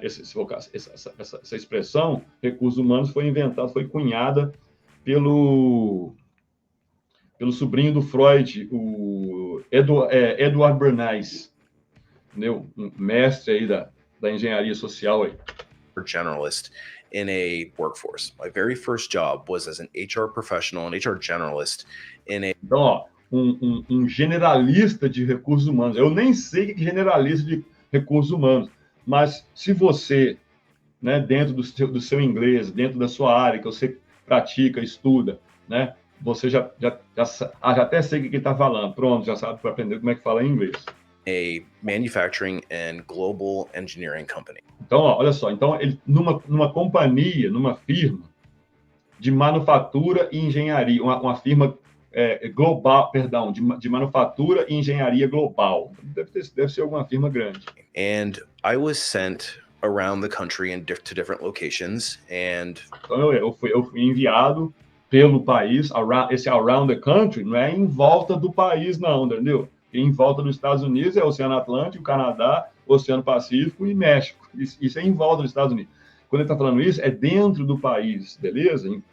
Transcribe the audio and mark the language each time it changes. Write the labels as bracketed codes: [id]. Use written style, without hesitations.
[pt] Essa expressão, recursos humanos, foi cunhada pelo sobrinho do Freud, o Edward Bernays, entendeu? Um mestre aí da engenharia social aí. [en] Generalist in a workforce. My very first job was as an HR professional and HR generalist in a... [pt] Então, ó, um generalista de recursos humanos. Eu nem sei o que é generalista de recursos humanos, mas se você, né, dentro do seu inglês, dentro da sua área, que você pratica, estuda, né, você já até sei o que ele está falando. Pronto, já sabe para aprender como é que fala em inglês. [en] A manufacturing and global engineering company. [pt] Então, ó, olha só, então ele numa companhia, numa firma de manufatura e engenharia, uma firma global, perdão, de manufatura e engenharia global. Deve ser alguma firma grande. [en] And I was sent around the country to different locations, and [pt] então eu fui enviado pelo país. Esse [en] around the country [pt] não é em volta do país, não, entendeu? Em volta dos Estados Unidos é o Oceano Atlântico, Canadá, Oceano Pacífico e México. Isso é em volta dos Estados Unidos. Quando ele está falando isso, é dentro do país, beleza?